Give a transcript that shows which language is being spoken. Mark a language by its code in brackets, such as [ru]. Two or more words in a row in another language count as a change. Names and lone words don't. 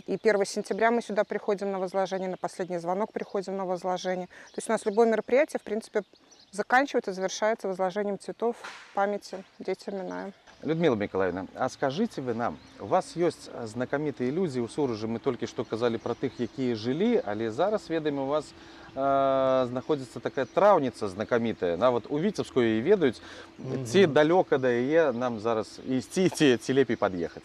[ru] И 1 сентября мы сюда приходим на возложение, на последний звонок приходим на возложение. То есть у нас любое мероприятие, в принципе, заканчивается, завершается возложением цветов памяти детям Миная. [be] Людмила Миколаевна, [ru] а скажите вы нам, у вас есть знакомитые люди у Сурожа, мы только что сказали [be] про тых, якія жылі, але зараз, ведаем, у вас знаходзіцца такая траўніца знакамітая, нават у Віцебскую яе ведаюць, ці далёка да яе нам зараз ісці, ці лепей пад'ехаць?